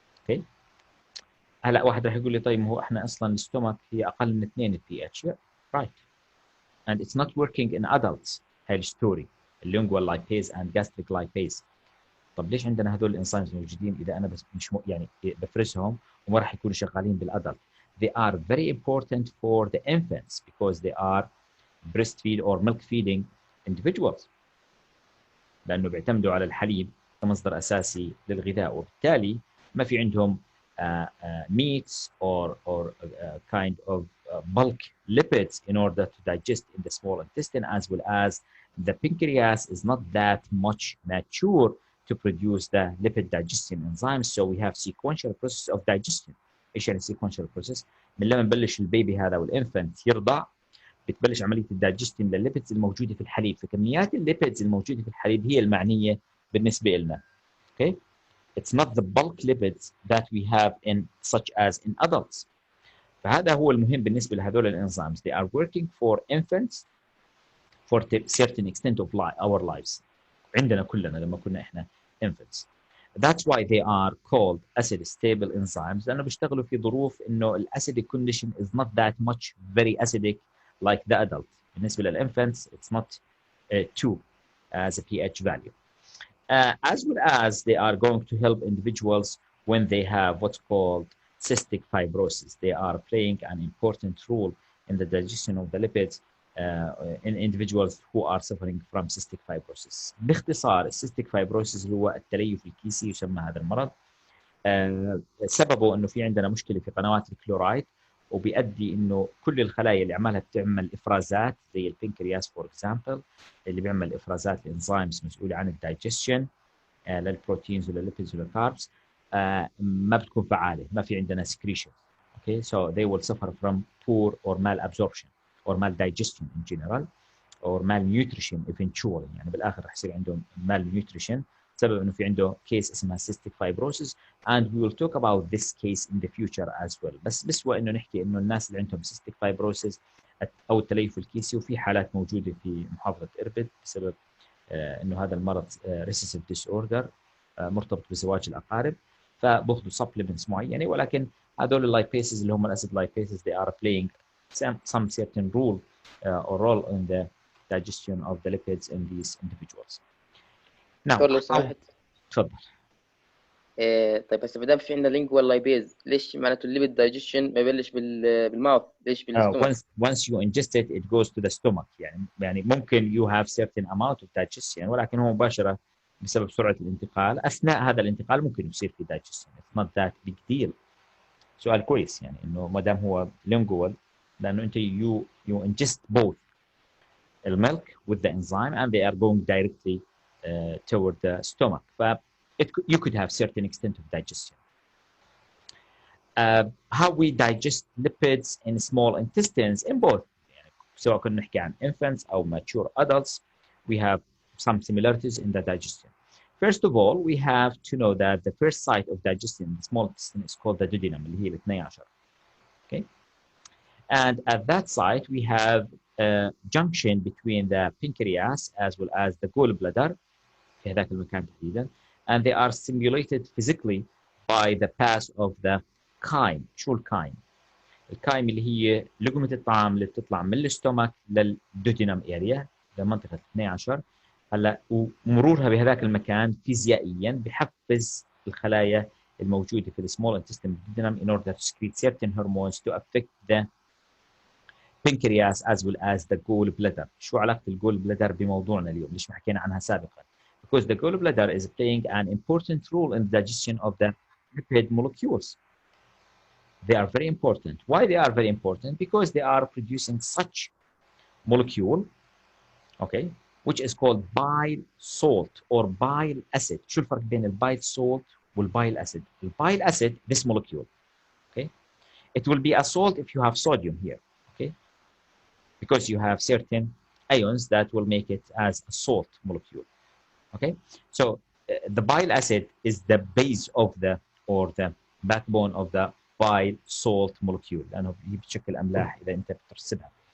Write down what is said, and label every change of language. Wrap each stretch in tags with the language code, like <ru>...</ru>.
<en>Okay.</en> <ar>هلا واحد راح يقول لي طيب هو احنا اصلا الستومك هي اقل من 2 البي اتش.</ar> <en>Right. And it's not working in adults.</en> <ar>هاي الستوري اللينجوال لايبيز and gastric lipase. طب ليش عندنا هذول الانزيمز موجودين اذا انا بس مش يعني بفرزهم وما راح يكونوا شغالين بالادلت؟</ar> <en>They are very important for the infants because they are breastfeed or milk feeding individuals.</en> <ar>لانه بيعتمدوا على الحليب كمصدر اساسي للغذاء، وبالتالي ما في عندهم</ar> <en>meats or kind of bulk lipids in order to digest in the small intestine, as well as the pancreas is not that much mature to produce the lipid digestion enzymes. So we have sequential process of digestion.</en> <ar>ايش يعني sequential process؟ من لما نبلش البيبي هذا والانفنت يرضع بتبلش عمليه الدايجستين للليبيدز الموجوده في الحليب، فكميات الليبيدز الموجوده في الحليب هي المعنيه بالنسبه لنا.</ar> <en>Okay. It's not the bulk lipids that we have in such as in adults.</en> <ar>فهذا هو المهم بالنسبه لهذول الانزيمز.</ar> <en>They are working for infants for certain extent of our lives.</en> <ar>عندنا كلنا لما كنا احنا infants.</ar> <en>That's why they are called acid stable enzymes</en> <ar>لانه بيشتغلوا في ظروف انه</ar> <en>acidic condition is not that much very acidic like the adult.</en> <ar>بالنسبه للinfants</ar> <en>it's not 2 as a pH value. As well as they are going to help individuals when they have what's called cystic fibrosis. They are playing an important role in the digestion of the lipids in individuals who are suffering from cystic fibrosis.</en> <ar>باختصار cystic fibrosis هو التليف الكيسي يسمى هذا المرض. سببه انه في عندنا مشكله في قنوات الكلورايد وبيؤدي انه كل الخلايا اللي عمالها بتعمل افرازات زي البنكرياس فور اكزامبل اللي بيعمل افرازات الانزيمز مسؤوله عن الدايجستشن للبروتينز وللليبيدز وللكاربس ما بتكون فعاله، ما في عندنا secretion.</ar> <en>Okay, so they will suffer from poor or malabsorption or maldigestion in general or malnutrition eventually.</en> <ar>يعني بالاخر رح يصير عندهم malnutrition بسبب انه في عنده كيس اسمها cystic fibrosis</ar> <en>and we will talk about this case in the future as well.</en> <ar>بس بسوى انه نحكي انه الناس اللي عندهم cystic fibrosis او التليف الكيسي وفي حالات موجوده في محافظه اربد بسبب انه هذا المرض recessive disorder مرتبط بزواج الاقارب، فباخذوا supplements معينه، ولكن هذول اللايبيسز اللي هم الاسيد لايبيسز</ar> <en>they are playing some certain role or role in the digestion of the lipids in these individuals. Now,</en> <ar>لو سمحت. تفضل. طيب هسه ما دام في عندنا لينجوال لايبيز، ليش معناته الليبيد دايجيشن ما يبلش بالماوث؟ ليش بالستومك؟</ar> <en>once you ingest it it goes to the stomach.</en> <ar>يعني ممكن</ar> <en>you have certain amount of digestion</en> <ar>ولكن هو مباشره بسبب سرعه الانتقال، اثناء هذا الانتقال ممكن يصير في digestion.</ar> <en>It's not that big deal.</en> <ar>سؤال كويس يعني انه ما دام هو lingual لانه انت</ar> <en>you ingest both the milk with the enzyme and they are going directly toward the stomach. You could have certain extent of digestion. How we digest lipids in small intestines in both.</en> <ar>سواء كنا نحكي عن infants أو</ar> <en>mature adults, we have some similarities in the digestion. First of all, we have to know that the first site of digestion in the small intestine is called the duodenum,</en> <ar>اللي هي ال 12.</ar> <en>Okay, and at that site we have a junction between the pancreas as well as the gallbladder</en> <ar>في هذاك المكان تحديدا,</ar> <en>and they are stimulated physically by the pass of the chyme.</en> <ar>شو الكايم؟ الكايم اللي هي لقمة الطعام اللي بتطلع من الاستومك للدودينم اريا لمنطقة 12. هلا ومرورها بهذاك المكان فيزيائيا بحفز الخلايا الموجودة في السمول انتستين duodenum</ar> <en>in order to secrete certain hormones to affect the pancreas as well as the gallbladder.</en> <ar>شو علاقة الجول بموضوعنا اليوم؟ ليش ما حكينا عنها سابقا؟</ar> <en>Because the gallbladder is playing an important role in the digestion of the lipid molecules. They are very important. Why they are very important? Because they are producing such molecule, okay, which is called bile salt or bile acid.</en> <ar>شو الفرق بين البايل salt والبايل acid?</ar> <en>The bile acid, this molecule, okay, it will be a salt if you have sodium here, okay, because you have certain ions that will make it as a salt molecule. Okay, so the bile acid is the base of the or the backbone of the bile salt molecule</en> <ar>لأنه هي بتشكل أملاح إذا أنت بترسبها.</ar>